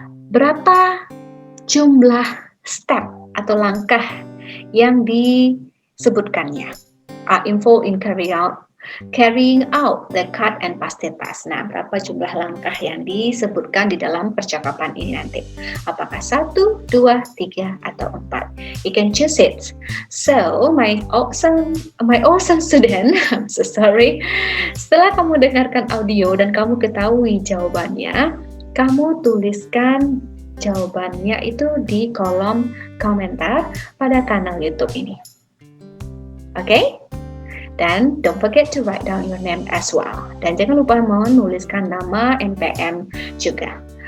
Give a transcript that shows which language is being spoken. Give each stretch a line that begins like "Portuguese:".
Indonesian: Berapa jumlah step atau langkah yang disebutkannya?
English: Info in carrying out the cut and paste task.
Indonesian: Nah, berapa jumlah langkah yang disebutkan di dalam percakapan ini nanti? Apakah 1, 2, 3, atau 4?
English: You can choose it. So, my awesome student, I'm so sorry.
Indonesian: Setelah kamu dengarkan audio dan kamu ketahui jawabannya, kamu tuliskan jawabannya itu di kolom komentar pada kanal YouTube ini. Okay?
English: Dan don't forget to write down your name as well.
Indonesian: Dan jangan lupa menuliskan nama NPM juga.